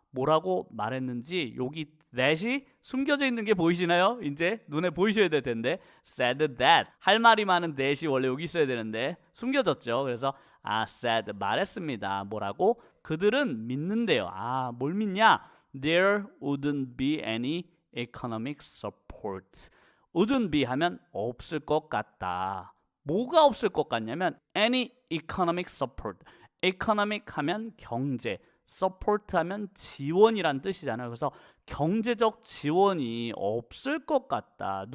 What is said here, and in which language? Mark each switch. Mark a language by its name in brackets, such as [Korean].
[Korean] 뭐라고 말했는지 여기 that이 숨겨져 있는 게 보이시나요? 이제 눈에 보이셔야 될 텐데 [English] said that, [Korean] 할 말이 많은 that이 원래 여기 있어야 되는데 숨겨졌죠. 그래서 said, 말했습니다. 뭐라고? 그들은 믿는데요. 뭘 믿냐? [English] There wouldn't be any economic support. wouldn't be [Korean] 하면 없을 것 같다. 뭐가 없을 것 같냐면 [English] any economic support. [Korean] economic 하면 경제, support 하면 지원이란 뜻이잖아요. 그래서 경제적 지원이 없을 것 같다.